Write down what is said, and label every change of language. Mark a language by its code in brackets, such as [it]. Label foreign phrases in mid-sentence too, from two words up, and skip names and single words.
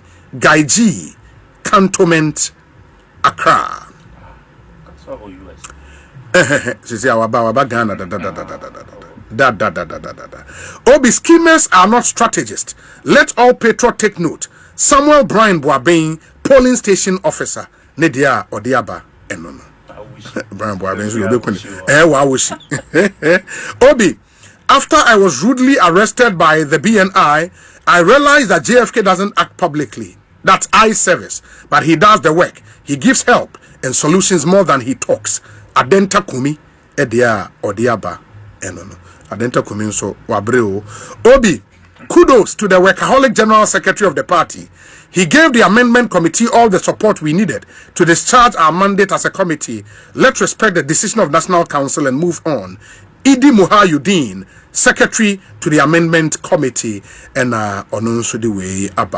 [en] Guy G, Cantonment, Accra. Obi, schemers are not strategists. Let all patriot take note. Samuel Brian Boabain, polling station officer. Nedia Odiaba Enono. Brian Boabain, Obi, after I was rudely arrested by the BNI, I realized that JFK doesn't act publicly. That's eye service. But he does the work. He gives help and solutions more than he talks. Adenta Kumi, Edia Odiaba Enono. Adenta Kumi so Wabreo. Obi, kudos to the workaholic General Secretary of the party. He gave the amendment committee all the support we needed to discharge our mandate as a committee. Let's respect the decision of National Council and move on. Idi Muhayuddin, Secretary to the Amendment Committee, and Onunsu the way Abba.